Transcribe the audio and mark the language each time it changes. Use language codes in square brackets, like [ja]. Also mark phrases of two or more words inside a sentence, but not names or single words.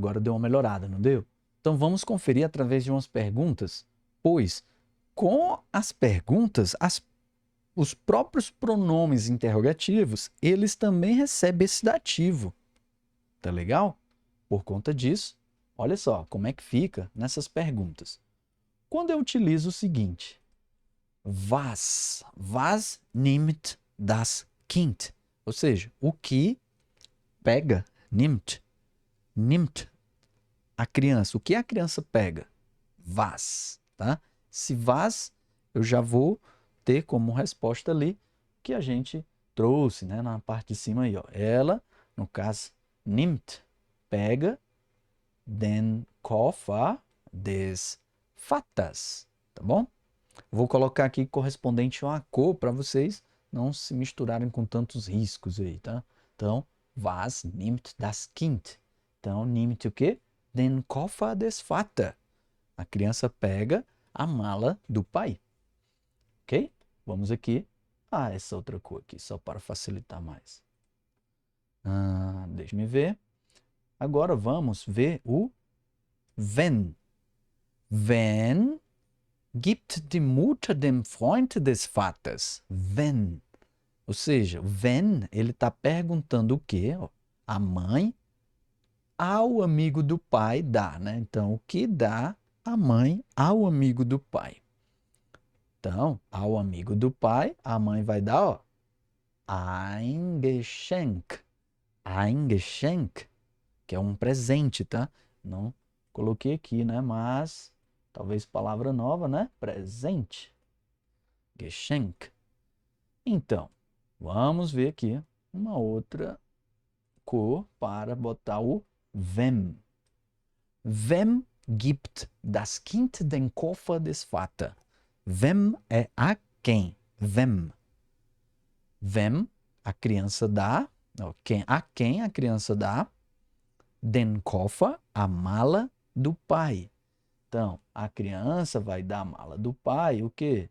[pt] Agora deu uma melhorada, não deu? Então vamos conferir através de umas perguntas, pois com as perguntas, os próprios pronomes interrogativos, eles também recebem esse dativo. Tá legal? Por conta disso, olha só como é que fica nessas perguntas. Quando eu utilizo o seguinte, [de] was nimmt das Kind? [pt] Ou seja, o que pega, nimmt, a criança. O que a criança pega? Was, tá? Se was, eu já vou ter como resposta ali que a gente trouxe, né, na parte de cima aí, ó. Ela, no caso, [de] nimmt, pega den Koffer des Vaters, [pt] tá bom? Vou colocar aqui correspondente a uma cor para vocês não se misturarem com tantos riscos aí, tá? Então, [de] was nimmt das Kind? Então, nimmt o quê? Den Koffer des Vaters. [pt] A criança pega a mala do pai. Ok? Vamos aqui. Essa outra cor aqui, só para facilitar mais. Deixa me ver. Agora vamos ver o wenn. [de] Wenn gibt die Mutter dem Freund des Vaters. [pt] Wenn. Ou seja, wenn, ele está perguntando o quê? A mãe ao amigo do pai dá, né? Então, o que dá a mãe ao amigo do pai? Então, ao amigo do pai, a mãe vai dar, ó, [de] ein Geschenk. Ein Geschenk, [pt] que é um presente, tá? Não coloquei aqui, né? Mas, talvez palavra nova, né? Presente. Geschenk. Então, vamos ver aqui uma outra cor para botar o wem. [de] Wem gibt das Kind den Koffer des Vaters? [pt] Wem é a quem? Wem. Wem, a criança dá. A quem a criança dá? [de] Den Koffer, [pt] a mala do pai. Então, a criança vai dar a mala do pai, o quê?